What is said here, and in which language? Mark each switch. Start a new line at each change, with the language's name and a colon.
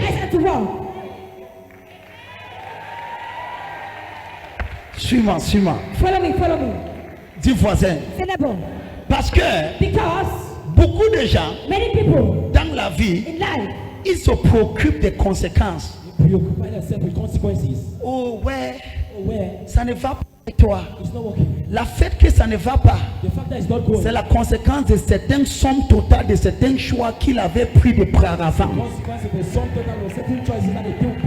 English: eyes and to walk.
French: Suis-moi, suis-moi.
English: Follow me, follow me.
French: Dis voisin.
English: Say neighbor.
French: Parce que
English: Because
French: beaucoup de gens
English: many people
French: dans la vie,
English: in life,
French: ils se préoccupent des conséquences.
English: Preoccupy yourself with consequences.
French: Oh ouais,
English: Oh, where
French: ça ne va pas avec toi.
English: it's not working.
French: La fait que ça ne va pas,
English: The fact that it's not going.
French: c'est la conséquence de certaines sommes totales, de certains choix qu'il avait pris de préavant.
English: Consequence of the sum total of certain choices that they took